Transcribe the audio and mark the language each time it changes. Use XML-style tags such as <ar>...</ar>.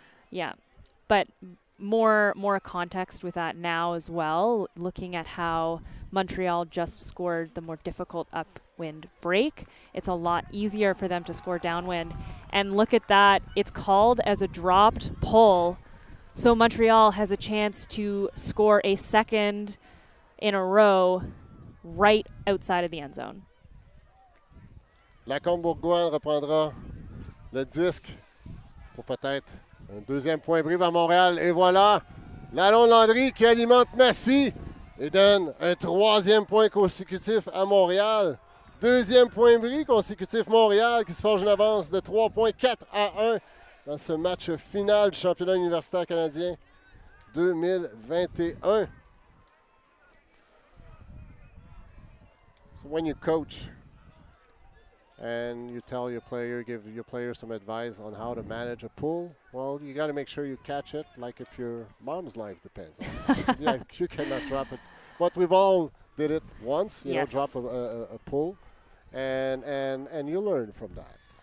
<en>Yeah, but more context with that now as well, looking at how Montreal just scored the more difficult upwind break. It's a lot easier for them to score downwind. And look at that. It's called as a dropped pull. So Montreal has a chance to score a second in a row right outside of the end zone.</en> <fr>Lacombe-Bourgoin reprendra le disque pour peut-être un deuxième point bris vers Montréal. Et voilà, Lalonde-Landry qui alimente Massy et donne un 3e point consécutif à Montréal. 2e point bris consécutif Montréal qui se forge une avance de 3 points, 4-1 dans ce match final du championnat universitaire canadien 2021.</fr> <en>So when you coach and you tell your player, give your player some advice on how to manage a pull, well, you got to make sure you catch it like if your mom's life depends on it. Yeah, you cannot drop it. But we've all did it once, you know, drop a pull, and you learn from that.</en>